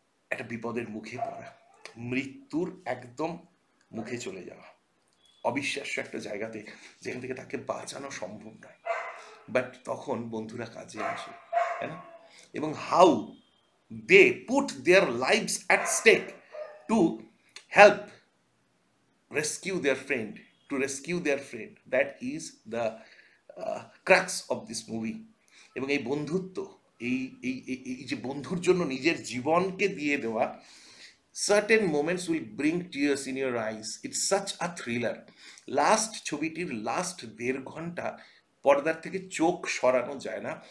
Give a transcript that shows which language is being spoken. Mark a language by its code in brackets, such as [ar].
[bn] একটা বিপদের মুখে পড়া, মৃত্যুর একদম মুখে চলে যাওয়া, অবিশ্বাস্য একটা জায়গাতে যেখান থেকে তাকে বাঁচানো সম্ভব নয়, বাট তখন বন্ধুরা কাজে আসে, তাই না? এবং [en] How they put their lives at stake to help rescue their friend, to rescue their friend. That is the crux of this movie. [bn] এবং এই বন্ধুত্ব, এই এই এই এই যে বন্ধুর জন্য নিজের জীবনকে দিয়ে দেওয়া, [en] certain moments will bring tears in your eyes. It's such a thriller. [bn] Last ছবিটির লাস্ট 1.5 ঘন্টা পর্দার থেকে চোখ সরানো যায় না।